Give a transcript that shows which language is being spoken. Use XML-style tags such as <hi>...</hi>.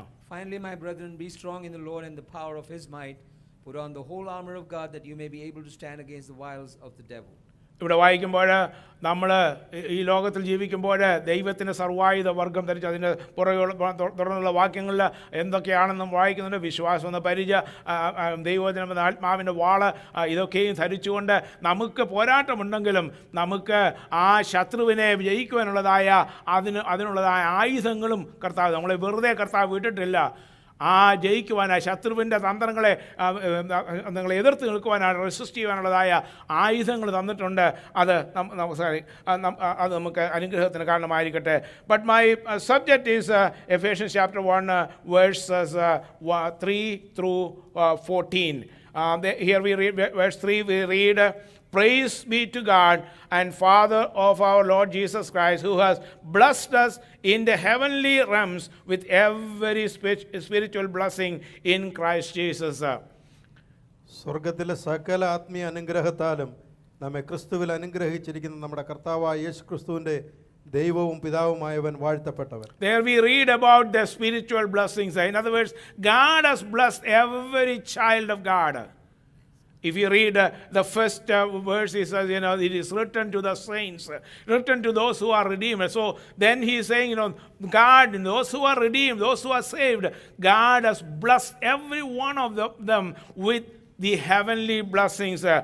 <en>Finally, my brethren, be strong in the Lord and the power of his might. Put on the whole armor of God, that you may be able to stand against the wiles of the devil.</en> <ml>ഇവിടെ വായിക്കുമ്പോൾ നമ്മൾ ഈ ലോകത്തിൽ ജീവിക്കുമ്പോൾ ദൈവത്തിൻ്റെ സർവായുധ വർഗം ധരിച്ച് അതിൻ്റെ തുടർന്നുള്ള വാക്യങ്ങളിൽ എന്തൊക്കെയാണെന്നും വായിക്കുന്നുണ്ട്. വിശ്വാസം എന്ന പരിച, ദൈവവചനം എന്ന ആത്മാവിൻ്റെ വാള്, ഇതൊക്കെയും ധരിച്ചുകൊണ്ട് നമുക്ക് പോരാട്ടമുണ്ടെങ്കിലും നമുക്ക് ആ ശത്രുവിനെ ജയിക്കുവാനുള്ളതായ അതിനുള്ളതായ ആയുധങ്ങളും കർത്താവ് നമ്മളെ വെറുതെ കർത്താവ് വിട്ടിട്ടില്ല. ആ ജയിക്കുവാനായി ശത്രുവിൻ്റെ തന്ത്രങ്ങളെ നിങ്ങളെ എതിർത്ത് നിൽക്കുവാനായി റെസിസ്റ്റ് ചെയ്യുവാനുള്ളതായ ആയുധങ്ങൾ തന്നിട്ടുണ്ട്. അത് നമുക്ക് അനുഗ്രഹത്തിന് കാരണമായിരിക്കട്ടെ.</ml> <en>But my subject is Ephesians chapter 1 verses 3-14. Here we read verse 3, we read, Praise be to God and Father of our Lord Jesus Christ, who has blessed us in the heavenly realms with every spiritual blessing in Christ Jesus.</en> <ml>സ്വർഗത്തിലെ സകല ആത്മീയ അനുഗ്രഹത്താലും നമ്മെ ക്രിസ്തുവിൽ അനുഗ്രഹിച്ചിരിക്കുന്ന നമ്മുടെ കർത്താവായ യേശു ക്രിസ്തുവിൻ്റെ ദൈവവും പിതാവുമായവൻ വാഴ്ത്തപ്പെട്ടവൻ.</ml> <en>There we read about the spiritual blessings. In other words, God has blessed every child of God. If you read the first verse, it says, it is written to the saints, written to those who are redeemed. So then he is saying, God, those who are redeemed, those who are saved, God has blessed every one of them with the heavenly blessings.</en>